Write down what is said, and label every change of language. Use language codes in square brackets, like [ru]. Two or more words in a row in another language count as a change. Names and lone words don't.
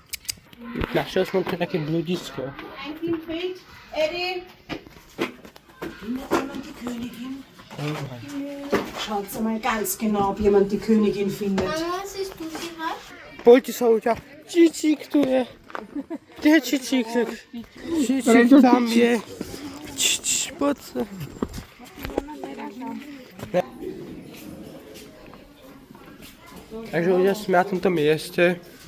[sk] Našiel som tu také bludisko. [de] Schaut mal ganz genau, ob jemand die Königin findet. [sk] Poďte sa uťa. Čičík tu je. Kde je Čičík? Čičík tam je. Poď sa. Takže ľudia sme na tomto mieste.